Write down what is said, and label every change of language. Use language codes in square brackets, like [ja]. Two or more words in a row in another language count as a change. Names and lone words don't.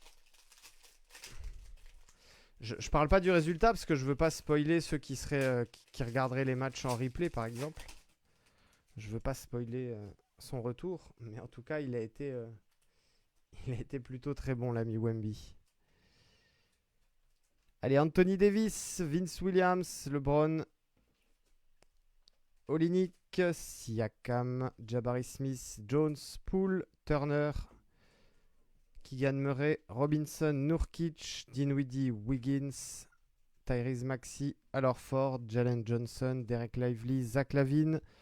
[fr] Je parle pas du résultat parce que je veux pas spoiler ceux qui seraient qui regarderaient les matchs en replay par exemple. Je veux pas spoiler son retour, mais en tout cas il a été plutôt très bon l'ami Wemby. Allez, Anthony Davis, Vince Williams, LeBron, Olynyk, Siakam, Jabari Smith, Jones, Poole, Turner, Keegan Murray, Robinson, Nurkic, Dinwiddie, Wiggins, Tyrese Maxey, Al Horford, Jalen Johnson, Derek Lively, Zach LaVine,